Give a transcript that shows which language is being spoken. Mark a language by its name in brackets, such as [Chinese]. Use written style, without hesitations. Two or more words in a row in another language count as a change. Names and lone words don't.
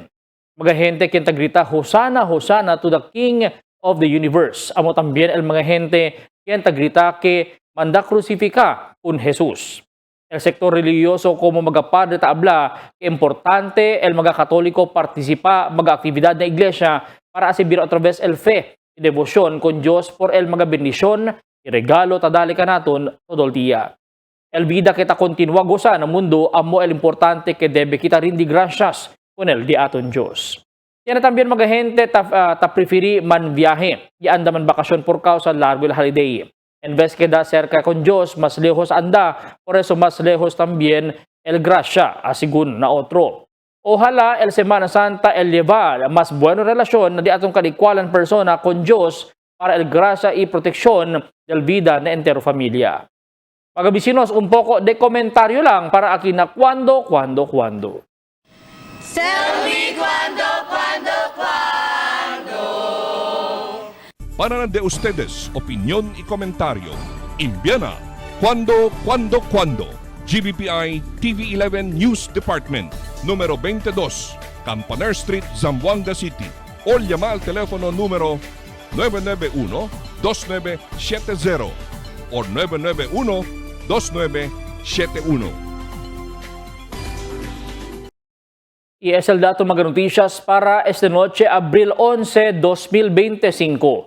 [Chavacano] Mga gente quien tagrita [English] Hosanna, Hosanna to the King of the Universe. [Chavacano] Amo también el mga gente quien tagrita que manda crucifica un Jesús. El sector religioso como mga padre taabla que importante el mga katoliko participa mga aktividad na iglesia para asibir otra vez el fe y devoción con Dios por el mga bendisyon y regalo tadali ka naton todo el día. El vida kita continua goza ng mundo amo el importante que debe kita rindi gracias con el di aton Diyos. Yan na también mga gente ta preferi man viaje y anda man bakasyon por causa largo el holiday. En vez que da cerca con Diyos, mas lejos anda, por eso mas lejos también el gracia, asigun na otro. Ojalá el Semana Santa el llevar más buena relasyon na di atong kadikwalan persona con Diyos para el gracia y protección del vida na entero familia. Mga bisinos, un poco de komentaryo lang para aquí na cuando. [English] Tell me [Chavacano] cuando. Para de ustedes, opinión y comentario. Envíana cuando. GBPI TV11 News Department, número 22, Campaner Street, Zamboanga City. O llama al teléfono número 991-2970 o 991-2971. Y es el dato mga noticias para esta noche, Abril 11, 2025.